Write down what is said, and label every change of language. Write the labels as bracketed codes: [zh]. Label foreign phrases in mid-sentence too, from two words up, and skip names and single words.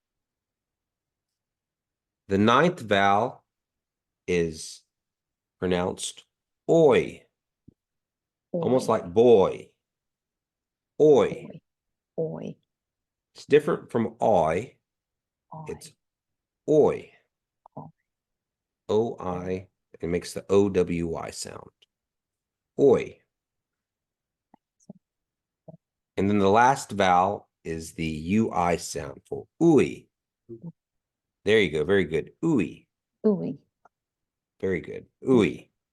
[en] The ninth vowel is pronounced oi, almost Oi. like boy. Oi. Oi. Oi. It's different from I. It's oi. Oi. O-I. It makes the O-W-I sound. Oi. And then the last vowel is the U-I sound for ooey. There you go. Very good. Ooey. Ooey. Very good. Ooey.